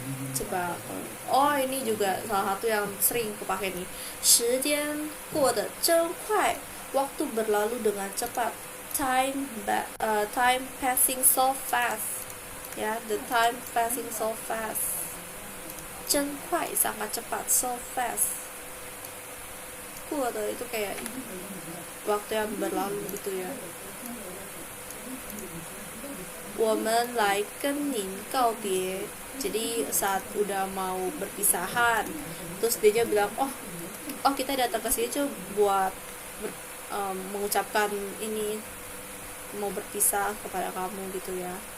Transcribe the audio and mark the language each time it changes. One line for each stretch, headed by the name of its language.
Indonesian: Coba, ini juga salah satu yang sering kepake nih.
Chinese: 时间过得真快,
Indonesian: waktu berlalu dengan cepat.
English: Time passing so fast. Ya, the time passing so fast.
Chinese: 真快
Indonesian: sangat cepat,
English: so fast.
Chinese: 过的
Indonesian: itu kayak waktu yang berlalu gitu ya.
Chinese: 我们来跟您告别.
Indonesian: Jadi saat udah mau berpisahan, terus dia bilang, kita datang ke sini tuh buat mengucapkan ini, mau berpisah kepada kamu gitu ya.